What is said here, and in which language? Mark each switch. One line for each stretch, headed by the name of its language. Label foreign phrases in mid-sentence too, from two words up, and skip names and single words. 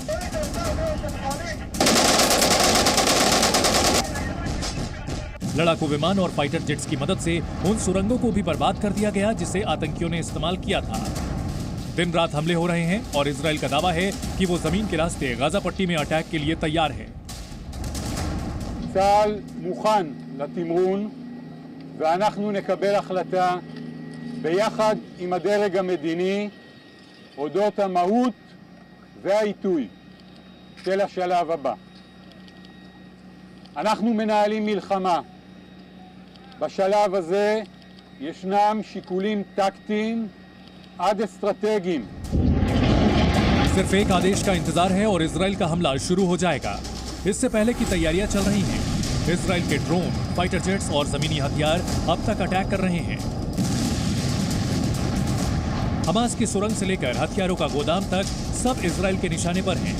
Hindi: लड़ाकू विमान और
English: fighter jets
Hindi: की मदद से उन सुरंगों को भी बर्बाद कर दिया गया जिसे आतंकियों ने इस्तेमाल किया था। दिन रात हमले हो रहे हैं और इजराइल का दावा है कि वो जमीन के रास्ते गाजा पट्टी में अटैक के लिए तैयार है।
Hebrew: צה"ל מוכן לתמרון ואנחנו נקבל החלטה ביחד עם הדרג המדיני אודות המהות והעיתוי של השלב הבא. אנחנו מנהלים מלחמה. בשלב הזה ישנם שיקולים טקטיים עד אסטרטגיים.
Hindi: सिर्फ एक आदेश का इंतजार है और इजराइल का हमला शुरू हो जाएगा। इससे पहले की तैयारियां चल रही हैं। इजराइल के ड्रोन,
English: fighter jets
Hindi: और जमीनी हथियार अब तक अटैक कर रहे हैं। हमास की सुरंग से लेकर हथियारों का गोदाम तक सब इजराइल के निशाने पर हैं।